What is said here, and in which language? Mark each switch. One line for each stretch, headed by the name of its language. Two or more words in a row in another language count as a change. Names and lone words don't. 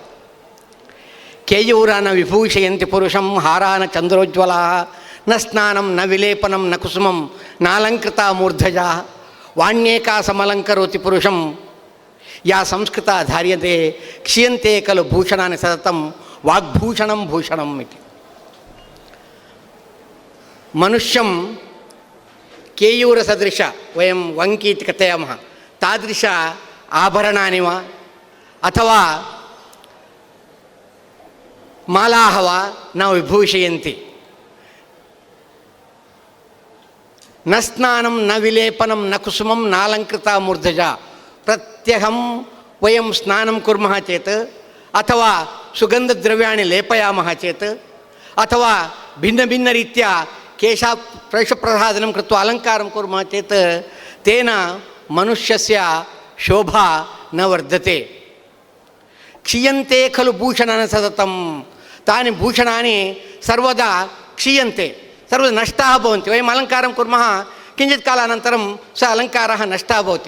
Sanskrit: केयूरा न विभूषयन्ति पुरुषं हारा न चन्द्रोज्ज्वलाः न स्नानं न विलेपनं न कुसुमं नालङ्कृता मूर्धजाः वाण्येका समलङ्करोति पुरुषं ಯಾ ಸಂಸ್ಕೃತ ಧಾರ್ಯತೆ ಕ್ಷೀಯಂತೆ ಖಲು ಭೂಷಣಾನಿ ಸತತಂ ವಾಗ್ಭೂಷಣಂ ಭೂಷಣಂ ಇತಿ. ಮನುಷ್ಯಂ ಕೇಯೂರ ಸದೃಶ ವಯಂ ವಂಕಿ ಇತಿ ಕಥಯಾಮಃ ತಾದೃಶ ಆಭರಣಾನಿ ವಾ ಅಥವಾ ಮಾಲಾಹ ವಾ ನ ವಿಭೂಷಯಂತಿ. ನ ಸ್ನಾನಂ ನ ವಿಲೇಪನಂ ನ ಕುಸುಮಂ ನಾಲಂಕೃತ ಮೂರ್ಧಜ. ಪ್ರತ್ಯಹಂ ವಯಂ ಸ್ನಾನಂ ಕುರ್ಮಃ ಚೇತ್ ಅಥವಾ ಸುಗಂಧದ್ರವ್ಯಾಣಿ ಲೇಪಯಾಮಃ ಚೇತ್ ಅಥವಾ ಭಿನ್ನ ಭಿನ್ನ ರೀತ್ಯ ಕೇಶ ಪ್ರೇಷಪ್ರಸಾದನಂ ಕೃತ್ವ ಅಲಂಕಾರಂ ಕುರ್ಮಃ ಚೇತ್ ತೇನ ಮನುಷ್ಯಸ್ಯ ಶೋಭಾ ನ ವರ್ಧತೆ. ಕ್ಷೀಯಂತೆ ಖಲು ಭೂಷಣಾನಿ ಸತತಂ. ತಾನಿ ಭೂಷಣಾನಿ ಸರ್ವದಾ ಕ್ಷೀಯಂತೆ, ಸರ್ವದಾ ನಷ್ಟಾः ಭವಂತಿ. ವಯಂ ಅಲಂಕಾರಂ ಕುರ್ಮಃ ಕಿಂಚಿತ್ ಕಾಲಾನन्तರಂ ಸ ಅಲಂಕಾರः ನಷ್ಟः ಭವತಿ.